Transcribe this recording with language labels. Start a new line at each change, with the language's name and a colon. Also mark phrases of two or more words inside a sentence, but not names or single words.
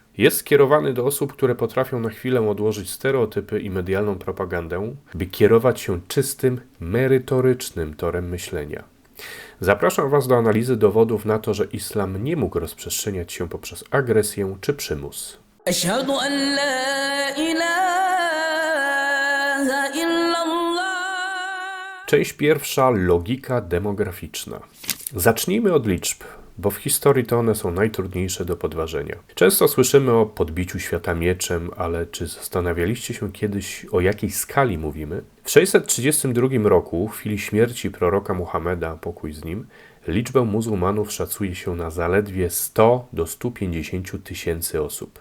Polish: Jest skierowany do osób, które potrafią na chwilę odłożyć stereotypy i medialną propagandę, by kierować się czystym, merytorycznym torem myślenia. Zapraszam Was do analizy dowodów na to, że islam nie mógł rozprzestrzeniać się poprzez agresję czy przymus.
Arabic: أشهد أن لا إله إلا الله.
Polish: Część pierwsza. Logika demograficzna. Zacznijmy od liczb, bo w historii to one są najtrudniejsze do podważenia. Często słyszymy o podbiciu świata mieczem, ale czy zastanawialiście się kiedyś, o jakiej skali mówimy? W 632 roku, w chwili śmierci proroka Muhammeda, pokój z nim, liczbę muzułmanów szacuje się na zaledwie 100 do 150 tysięcy osób.